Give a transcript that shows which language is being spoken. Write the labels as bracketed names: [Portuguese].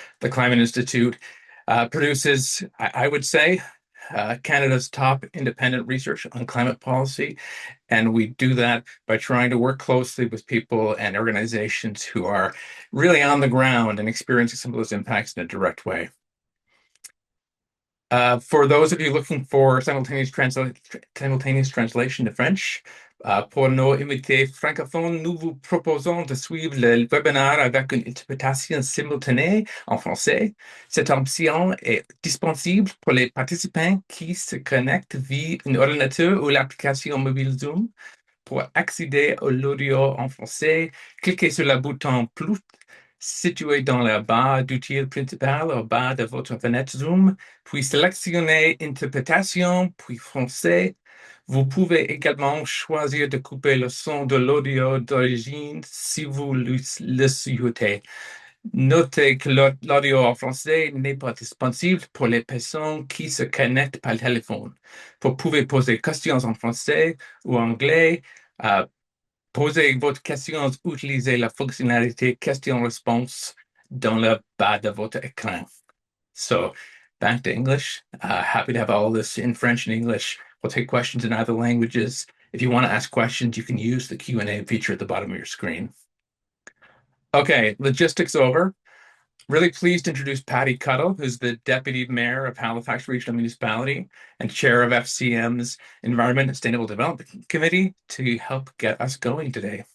[English] The Climate Institute produces, I would say, Canada's top independent research on climate policy. And we do that by trying to work closely with people and organizations who are really on the ground and experiencing some of those impacts in a direct way. For those of you looking for simultaneous translation to French, [French] pour nos invités francophones, nous vous proposons de suivre le webinaire avec une interprétation simultanée en français. Cette option est disponible pour les participants qui se connectent via un ordinateur ou l'application mobile Zoom. Pour accéder à l'audio en français, cliquez sur le bouton plus situé dans la barre d'outils principale au bas de votre fenêtre Zoom, puis sélectionnez Interprétation, puis Français. Vous pouvez également choisir de couper le son de l'audio d'origine si vous le souhaitez. Notez que l'audio en français n'est pas disponible pour les personnes qui se connectent par téléphone. Vous pouvez poser questions en français ou anglais. Posez votre question, utilisez la fonctionnalité question-réponse dans le bas de votre écran. [English] So back to English. Happy to have all this in French and English. We'll take questions in either languages. If you want to ask questions, you can use the Q&A feature at the bottom of your screen. Okay, logistics over. Really pleased to introduce Patty Cuttle, who's the Deputy Mayor of Halifax Regional Municipality and Chair of FCM's Environment and Sustainable Development Committee to help get us going today.